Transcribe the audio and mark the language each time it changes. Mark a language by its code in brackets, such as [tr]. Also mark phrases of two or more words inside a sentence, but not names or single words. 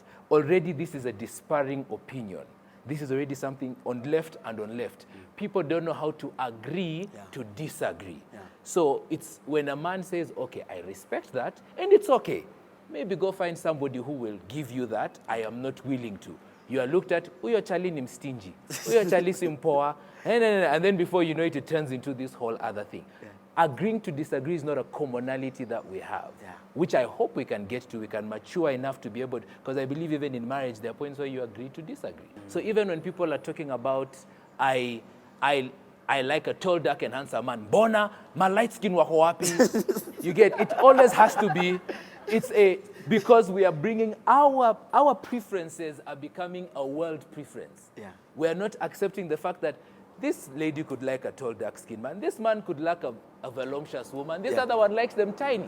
[en] Already this is a disparaging opinion. This is already something on left and on left. People don't know how to agree to disagree. So it's when a man says, okay, I respect that, and it's okay. Maybe go find somebody who will give you that. I am not willing to. You are looked at, [sw] uyo chali ni stingy, uyo chali simpoa, [en] and then before you know it, it turns into this whole other thing. Agreeing to disagree is not a commonality that we have, which I hope we can get to. We can mature enough to be able to, because I believe even in marriage, there are points where you agree to disagree. So even when people are talking about, I like a tall, dark, and handsome man, bona, my light skin [sw] wako wapi? [en] You get, it always has to be, because we are bringing our preferences are becoming a world preference. We are not accepting the fact that this lady could like a tall, dark-skinned man. This man could like a voluptuous woman. This other one likes them tiny.